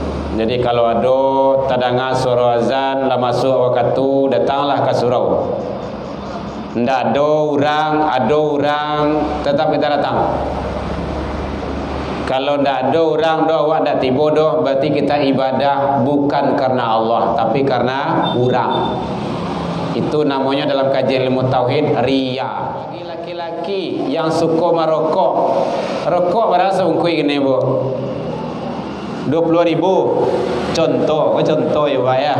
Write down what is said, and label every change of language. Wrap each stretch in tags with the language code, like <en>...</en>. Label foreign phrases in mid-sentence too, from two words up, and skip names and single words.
<id>Jadi kalau ada tadanga suara azan lah masuk waktu, datanglah ke surau. Ndak ada orang tetap kita datang.</id> <min>Kalau ndak ada orang doh awak ndak tiba doh,</min> <id>berarti kita ibadah bukan karena Allah tapi karena orang. Itu namanya dalam kajian ilmu tauhid riya. Bagi laki-laki yang suka merokok, rokok berapa sebungkus gini bu? 20.000 contoh ya Pak ya.</id>